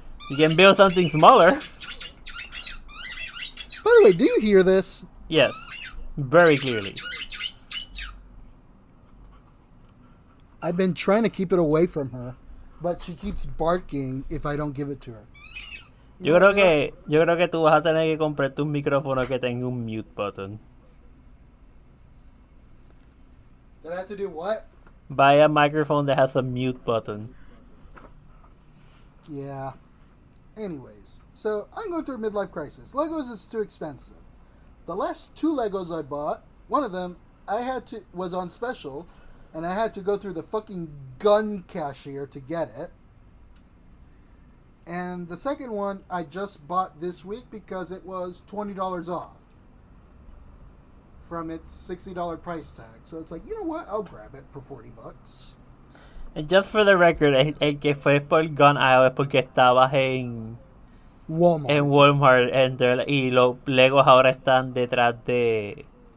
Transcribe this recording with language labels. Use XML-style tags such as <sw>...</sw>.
<en>You can build something smaller. By the way, do you hear this? Yes, very clearly. I've been trying to keep it away from her, but she keeps barking if I don't give it to her.</en> <es>Yo creo que tú vas a tener que comprarte un micrófono que tenga un mute button.</es> <en>Did I have to do what? Buy a microphone that has a mute button. Yeah. Anyways, so I'm going through a midlife crisis. Legos is too expensive. The last 2 Legos I bought, one of them was on special, and I had to go through the fucking gun cashier to get it. And the second one I just bought this week because it was $20 off from its $60 price tag. So it's like, you know what? I'll grab it for $40. And just for the record,</en> <es>el que fue por gun aisle es porque estabas en Walmart. En Walmart y los Legos ahora están detrás de</es>